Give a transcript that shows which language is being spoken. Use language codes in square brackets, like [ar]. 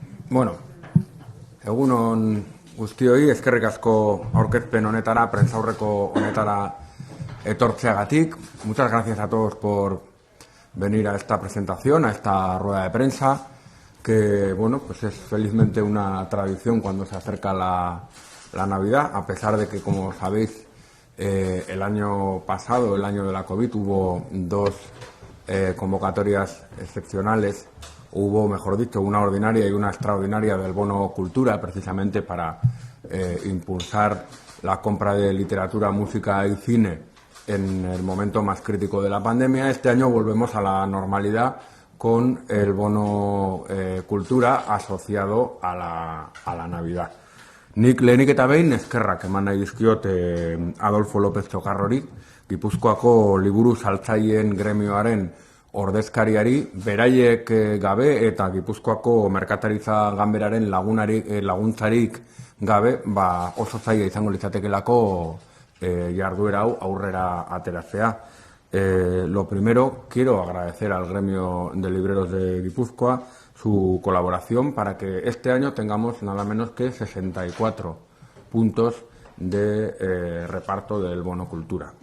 [eu] Bueno, egun on guztioi, eskerrik asko aurkezpen honetara, prentsaurreko honetara etortzeagatik. [es] Muchas gracias a todos por venir a esta presentación, a esta rueda de prensa, que bueno, pues es felizmente una tradición cuando se acerca la Navidad, a pesar de que, como sabéis, el año pasado, el año de la COVID, hubo dos convocatorias excepcionales. Hubo, mejor dicho, una ordinaria y una extraordinaria del bono cultura, precisamente para impulsar la compra de literatura, música y cine en el momento más crítico de la pandemia. Este año volvemos a la normalidad con el bono cultura asociado a la Navidad. [eu] Nik lehenik eta behin eskerrak eman nahi dizkiot Adolfo López Txokarrori, Gipuzkoako liburu saltzaileen gremioaren ordezkariari, beraiek gabe eta Gipuzkoako merkataritza ganberaren laguntzarik gabe, oso zaila izango litzatekelako jarduera hau aurrera ateratzea. [es] Lo primero, quiero agradecer al gremio de libreros de Guipúzcoa su colaboración para que este año tengamos nada menos que 64 puntos de reparto del bono cultura.